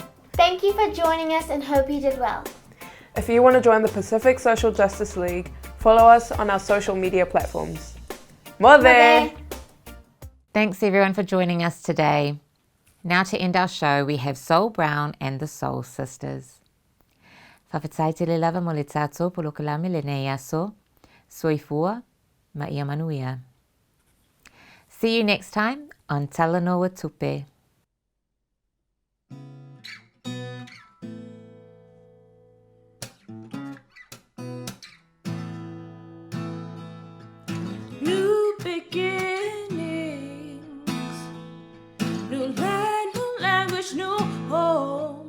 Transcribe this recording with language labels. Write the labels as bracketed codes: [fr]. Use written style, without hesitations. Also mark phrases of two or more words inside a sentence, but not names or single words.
[en] Thank you for joining us and hope you did well. If you want to join the Pacific Social Justice League, follow us on our social media platforms. Mother! Thanks everyone for joining us today. Now to end our show, we have Soul Brown and the Soul Sisters. [sm] Whawhai te le lava mo le tātou polo kalame le nei aso, soifua ma ia manuia. [en] See you next time on Talanoa Tupe. New beginnings, new land, new language, new home.